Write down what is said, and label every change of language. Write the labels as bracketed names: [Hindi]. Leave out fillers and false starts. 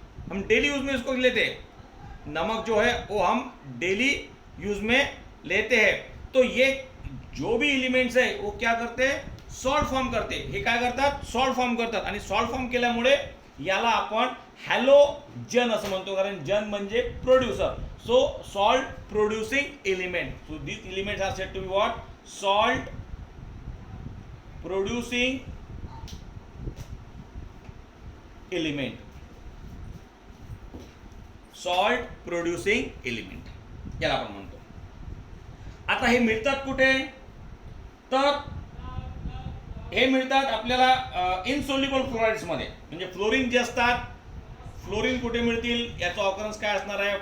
[Hindi] हम daily use में इसको लेते हैं. नमक जो है वो हम डेली यूज में लेते हैं. तो ये जो भी एलिमेंट्स है वो क्या करते हैं सॉल्ट फॉर्म करते. [Marathi] हे काय करतात सॉल्ट फॉर्म करतात आणि सॉल्ट फॉर्म केल्यामुळे याला आपण हॅलोजन असं म्हणतो, कारण जन म्हणजे producer. [English] So salt producing element. So this elements are said to be what salt producing element. [Marathi] Salt producing element याला आपण म्हणतो. आता हे मिळतात कुठे तर हे मिळतात आपल्याला इनसोल्युबल फ्लोराइड्स मध्ये. म्हणजे फ्लोरीन जे असतात, फ्लोरीन कुठे मिळतील याचा ऑकरन्स काय असणार आहे.